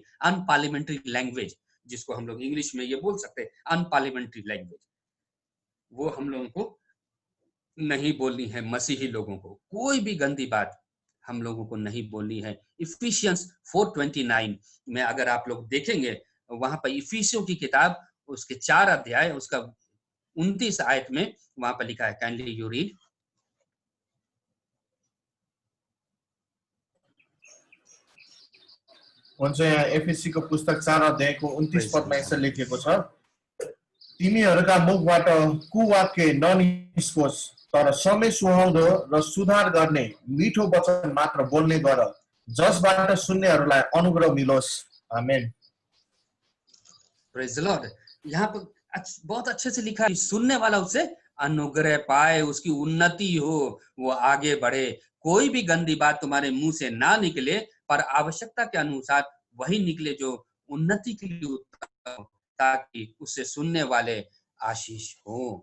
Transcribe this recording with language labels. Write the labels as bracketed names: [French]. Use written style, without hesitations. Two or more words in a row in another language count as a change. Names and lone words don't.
[English] unparliamentary language, [Hindi] जिसको हम लोग इंग्लिश में ये बोल सकते हैं [English] unparliamentary language, [Hindi] वो हम लोगों को नहीं बोलनी है। मसीही लोगों को कोई भी गंदी बात हम लोगों को नहीं बोलनी है। इफिशियंस 4:29 में अगर आप लोग देखेंगे, वहां पर इफिसियों की किताब उसके 4 अध्याय उसका 29 आयत में वहां पर लिखा है। [English] kindly you read. [Nepali] हुन्छ यहाँ एफएससीको पुस्तक 4 अध्यायको 29 पदमा यसरी लेखिएको छ, तिमीहरूका मुखबाट कुवाक्य ननिस्कोस्, तर समय सुहाउँदो र सुधार गर्ने मिठो वचन मात्र बोल्ने गर, जसबाट सुन्नेहरूलाई अनुग्रह मिलोस्। आमेन। [English] Praise the Lord. [Hindi] यहाँ पर बहुत अच्छे से लिखा है, सुनने वाला उससे अनुग्रह पाए, उसकी उन्नति हो, वो आगे बढ़े। कोई भी गंदी बात तुम्हारे मुंह से ना निकले, पर आवश्यकता के अनुसार वही निकले जो उन्नति के लिए उत्तम हो, ताकि उससे सुनने वाले आशीष हो।